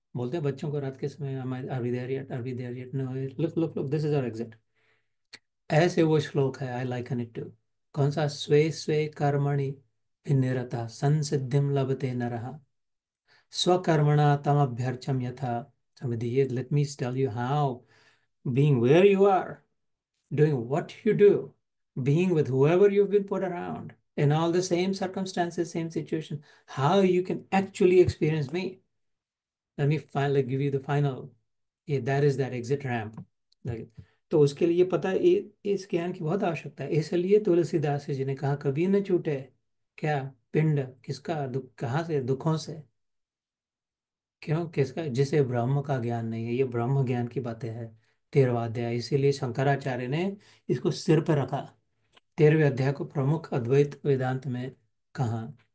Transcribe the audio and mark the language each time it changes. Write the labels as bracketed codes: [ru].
[hi] बोलते हैं बच्चों को रात के समय, [en] Are we there yet, are we there yet, no, look look look, this is our exit. [hi] ऐसे वो श्लोक है, [en] I liken it to. [hi] कौन सा? [sa] स्वे स्वे कर्मणि निरता संसिद्धिम लभते नरः स्वकर्मणा तमभ्यर्चम यथा समधिये। [en] Let me tell you how, being where you are, doing what you do, being with whoever you've been put around, in all the same circumstances, same situation, how you can actually experience me. Let me finally give you the final, ये that is that exit ramp. [hi] Like, तो उसके लिए पता है, इस ज्ञान की बहुत आवश्यकता है। इसलिए तुलसीदास जी ने कहा, कभी न छूटे क्या पिंड, किसका दुख, कहाँ से? दुखों से। क्यों, किसका? जिसे ब्रह्म का ज्ञान नहीं है, ये ब्रह्म ज्ञान की बातें हैं। 13वां अध्याय, इसीलिए शंकराचार्य ने इसको सिर पर रखा, 13वें अध्याय को प्रमुख अद्वैत वेदांत में कहा।